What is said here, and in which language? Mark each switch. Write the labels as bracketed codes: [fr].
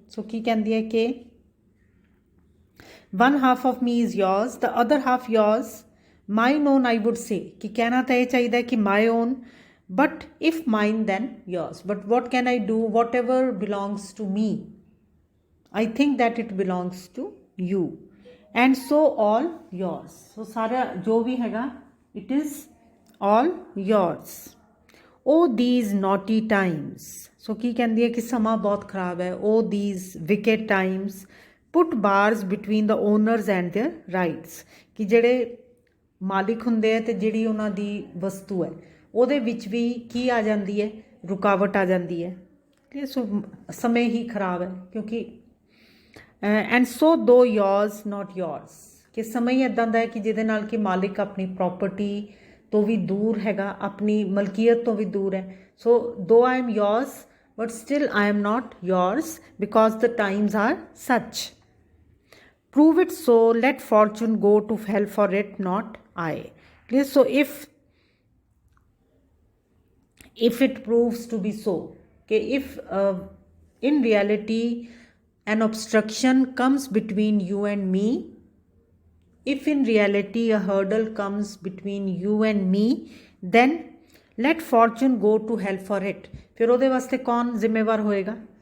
[en] सो की कहती है कि one half of me is yours, the other half yours, my own I would say कि कहना तो यह चाहिए कि my own, but if mine then yours, but what can I do, whatever belongs to me I think that it belongs to you, and so all yours. [pa] सो सारा जो भी हैगा it is all yours. O these naughty times, सो की कहती है कि समा बहुत खराब है। ओ these wicket times put bars between the owners and their rights, कि ਜਿਹੜੇ ਮਾਲਿਕ ਹੁੰਦੇ ਆ ਤੇ ਜਿਹੜੀ ਉਹਨਾਂ ਦੀ ਵਸਤੂ ਹੈ ਉਹਦੇ ਵਿੱਚ ਵੀ ਕੀ ਆ ਜਾਂਦੀ ਹੈ, ਰੁਕਾਵਟ ਆ ਜਾਂਦੀ ਹੈ। ਠੀਕ, ਸੋ ਸਮੇਂ ਹੀ ਖਰਾਬ ਹੈ ਕਿਉਂਕਿ ਐਂਡ ਸੋ ਦੋ ਯੋਰਸ ਨੋਟ ਯੋਰਸ, ਕਿ ਸਮੇਂ ਹੀ ਇੱਦਾਂ ਦਾ ਹੈ ਕਿ ਜਿਹਦੇ ਨਾਲ ਕਿ ਮਾਲਿਕ ਆਪਣੀ ਪ੍ਰੋਪਰਟੀ ਤੋਂ ਵੀ ਦੂਰ ਹੈਗਾ, ਆਪਣੀ ਮਲਕੀਅਤ ਤੋਂ ਵੀ ਦੂਰ ਹੈ। [en] So though I am yours but still I am not yours because the times are such. Prove it so, let fortune go to hell for it, not I. Clear? So if it proves to be so, okay, if in reality an obstruction comes between you and me, if in reality a hurdle comes between you and me, then let fortune go to hell for it. [pa] फिर ਉਹਦੇ ਵਾਸਤੇ कौन जिम्मेवार होएगा?